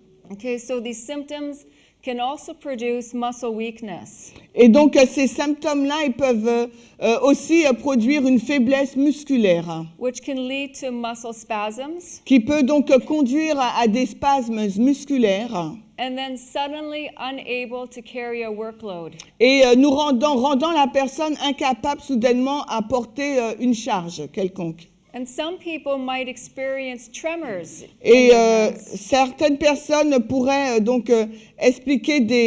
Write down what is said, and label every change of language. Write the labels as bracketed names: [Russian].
[English] Okay, so these symptoms can also produce muscle weakness. [French] Et donc ces symptômes-là, ils peuvent aussi produire une faiblesse musculaire, [English] Which can lead to muscle spasms [French] qui peut donc conduire à des spasmes musculaires [English] and then suddenly unable to carry a workload. [French] et nous rendant la personne incapable soudainement à porter une charge quelconque. [English] And some people might experience tremors. [French] Et certaines personnes pourraient donc expliquer